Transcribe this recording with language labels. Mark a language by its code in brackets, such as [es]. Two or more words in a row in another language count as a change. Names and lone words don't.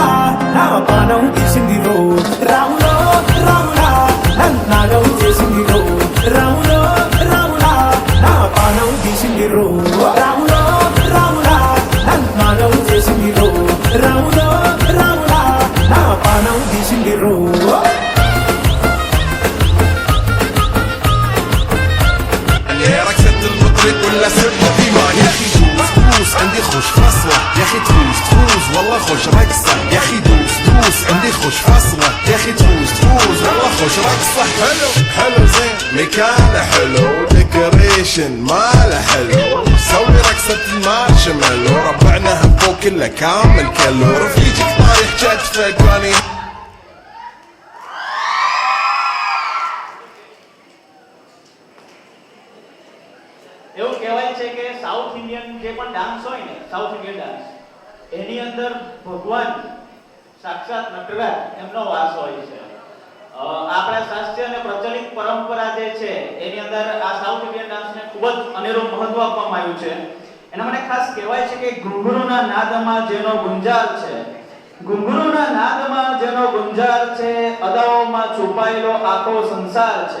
[te] నా పానం తీసిందిరో రాములో రాములా నన్నాగం చేసిందిరో రాములో రాములా నా పానం తీసిందిరో రాములో రాములా నన్నాగం చేసిందిరో రాములో రాములా నా పానం తీసిందిరో [ar] ولا سرنا فيما يا اخي دوس دوس عندي خوش فصلة يا اخي تفوز تفوز والله خوش رقصة يا اخي دوس دوس عندي خوش فصلة يا اخي تفوز تفوز والله خوش رقصة حلو حلو زين مكانه حلو ديكوريشن ماله حلو سوي رقصة المارشميلو ربعنا هبو كله كامل كلو رفيجك طايح كتفك واني [gu] એવું કહેવાય છે કે [en] South Indian [gu] જે પણ ડાન્સ હોય ને [en] South Indian dance [gu] એની અંદર ભગવાન સાક્ષાત નટરાજ એમનો વાસ હોય છે આપણા શાસ્ત્રીય અને પ્રચલિત પરંપરા જે છે એની અંદર આ [en] South Indian [gu] ડાન્સને ખૂબ જ અનેરું મહત્વ આપવામાં આવ્યું છે એના માટે ખાસ કહેવાય છે કે ઘૂંઘરૂના નાદમાં જેનો ગુંજાલ છે ઘુંઘરૂના નાદમાં જેનો ગુંજાર છે, અદાઓમાં છુપાયેલો આખો સંસાર છે.